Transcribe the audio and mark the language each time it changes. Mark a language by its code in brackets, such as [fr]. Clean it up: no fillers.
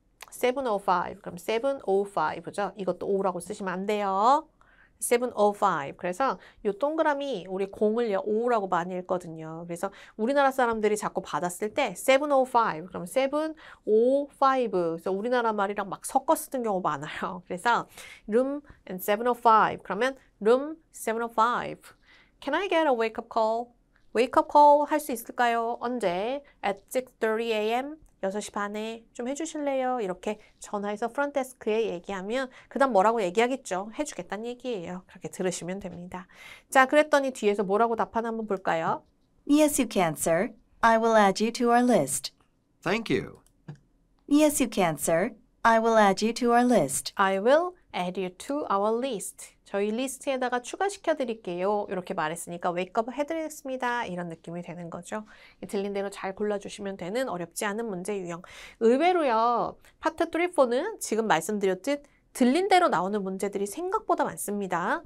[ko] 705. 그럼 705죠. 이것도 5라고 쓰시면 안 돼요. 705. 그래서 이 동그라미 우리 0을 5라고 많이 읽거든요. 그래서 우리나라 사람들이 자꾸 받았을 때 705. 그럼 705. 그래서 우리나라 말이랑 막 섞어 쓰는 경우 많아요. 그래서 [en] room and 705. 그러면 room 705. Can I get a wake-up call? [ko] wake up call 할 수 있을까요? 언제? [en] At 6:30 a.m. [ko] 6시 반에 좀 해주실래요? 이렇게 전화해서 프론트데스크에 얘기하면 그 다음 뭐라고 얘기하겠죠? 해주겠다는 얘기예요. 그렇게 들으시면 됩니다. 자, 그랬더니 뒤에서 뭐라고 답하나 한번 볼까요? [en] Yes, you can, sir. I will add you to our list. Thank you. Yes, you can, sir. I will add you to our list. I will add you to our list. [ko] 저희 리스트에다가 추가시켜 드릴게요. 이렇게 말했으니까 웨이크업 해드리겠습니다. 이런 느낌이 되는 거죠. 들린 대로 잘 골라주시면 되는 어렵지 않은 문제 유형. 의외로요. 파트 3, 4는 지금 말씀드렸듯 들린 대로 나오는 문제들이 생각보다 많습니다.